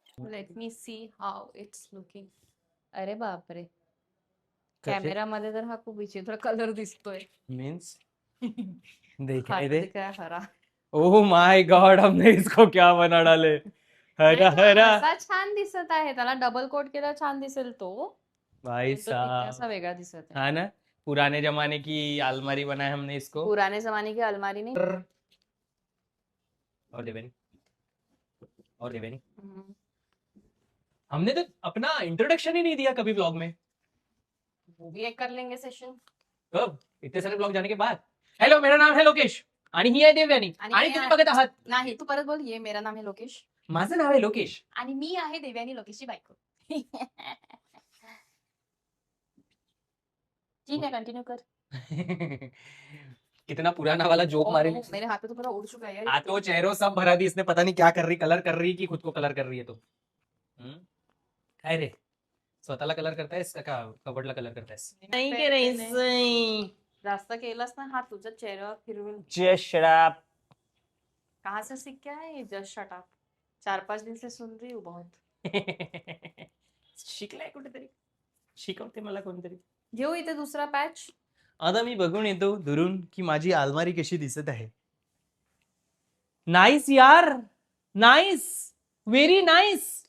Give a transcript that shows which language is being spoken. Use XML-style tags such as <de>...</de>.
<en>Let me see how it's looking.</en> <mr>अरे बापरे, camera मध्ये तर हा खूप विचित्र कलर दिसतोय.</mr> <hi>मीन्स दिखाई दे.</hi> <mr>काय हरा.</mr> <hi>ओह माय गॉड, हमने इसको क्या बना डाले. हरा हरा.</hi> <mr>असा छान दिसत आहे, त्याला डबल कोट केला छान दिसेल तो.</mr> <hi>भाई</hi> <mr>पण तो तिथे</mr> <hi>साहब.</hi> <mr>असा वेगळा दिसत आहे.</mr> <hi>हाँ ना, पुराने जमाने की अलमारी बनाए हमने इसको. पुराने जमाने की अलमारी नहीं. और देवेनी, और देवेनी. हम्म. हमने तो अपना इंट्रोडक्शन ही नहीं दिया कभी ब्लॉग में. वो भी एक कर लेंगे सेशन. कब? इतने सारे ब्लॉग जाने के बाद. हॅलो, मेरा नाम है लोकेश</hi> <mr>आणि ही आहे देवयानी आणि आणि मी तुम्ही आहे- बघत आहात. नाही तू परत बोल.</mr> <hi>ये मेरा नाम है लोकेश</hi> <mr>माझं नाव आहे लोकेश. आणि मी आहे देवयानी लोकेशची बायको.</mr> <hi>ठीक है कंटिन्यू कर. कितना पुराना वाला जोक मारे. मेरे हाथ पे तो पूरा उड़ चुका है यार. हाथों चेहरों सब भरा दी इसने. पता नहीं क्या कर रही, कलर कर रही की खुद को कलर कर रही है.</hi> <mr>तो काय रे, स्वतःला कलर करतायस का कबडला कलर करतायस. नाही करायचंय. जास्त केलंस ना हा तुझ्या चेहऱ्यावर फिरवेल.</mr> <en>Just shut up.</en> <hi>कहाँ से सीख के आए जस्ट शट अप. 4-5 दिन से सुन रही हूँ बहुत.</hi> <mr>शिकलाय कुठेतरी, शिकवते मला कोणतरी. घेऊ इथे दुसरा पॅच. आता मी बघून येतो दुरून की माझी अलमारी कशी दिसत आहे.</mr> <en>nice यार, nice, very nice,</en>